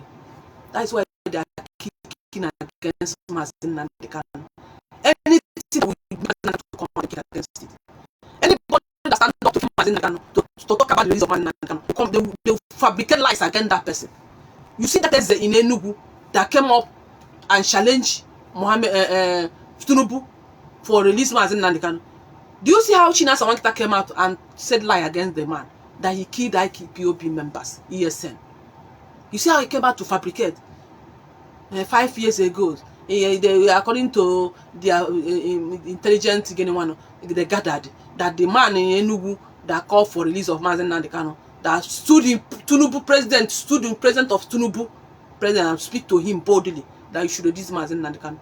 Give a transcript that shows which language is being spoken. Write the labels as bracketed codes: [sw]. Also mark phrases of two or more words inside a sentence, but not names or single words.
[en] That is why they are kicking against Mazi Nnamdi Kanu. Anything we to come against it. Anybody that stand up to Mazi Nnamdi Kanu to talk about the release of Mazi Nnamdi Kanu, they will fabricate lies against that person. You see that there's in Enugu that came up and challenged Tinubu for release Mazi Nnamdi Kanu. Do you see how Chinasa Nwankita came out and said lie against the man that he killed IPOB members, ESN? You see how he came out to fabricate 5 years ago. According to their intelligence, they gathered that the man in Enugu that called for release of Mazi Nnamdi Kanu, that stood in Tinubu president, stood in presence of Tinubu president and speak to him boldly that you should release Mazi Nnamdi Kanu.